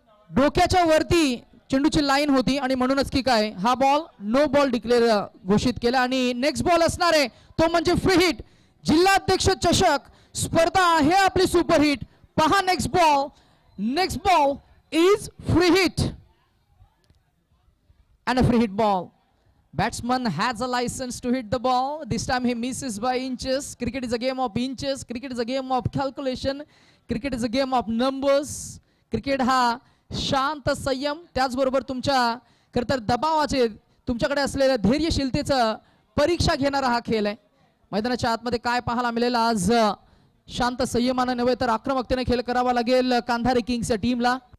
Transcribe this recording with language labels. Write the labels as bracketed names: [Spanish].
[Marathi] डोक्याच्या वरती चेंडूची लाईन होती आणि म्हणूनच की काय हा बॉल नो बॉल डिक्लेअर घोषित केला. आणि नेक्स्ट बॉल असणार आहे तो म्हणजे फ्री हिट. जिल्हाध्यक्ष चषक स्पर्धा आहे आपली सुपरहिट. [English] पहा next ball is free hit and a free hit ball. Batsman has a license to hit the ball. This time he misses by inches. Cricket is a game of inches. Cricket is a game of calculation. Cricket is a game of numbers. [Marathi] Cricket हा शांत संयम, त्याचबरोबर तुमच्या खरं तर दबावाचे, तुमच्याकडे असलेल्या धैर्यशीलतेचं परीक्षा घेणारा हा खेळ आहे. मैदानाच्या आतमध्ये काय पाहायला मिळेल आज? शांत संयमानं नव्हे तर आक्रमकतेने खेळ करावा लागेल कांधारे किंग्सच्या टीमला.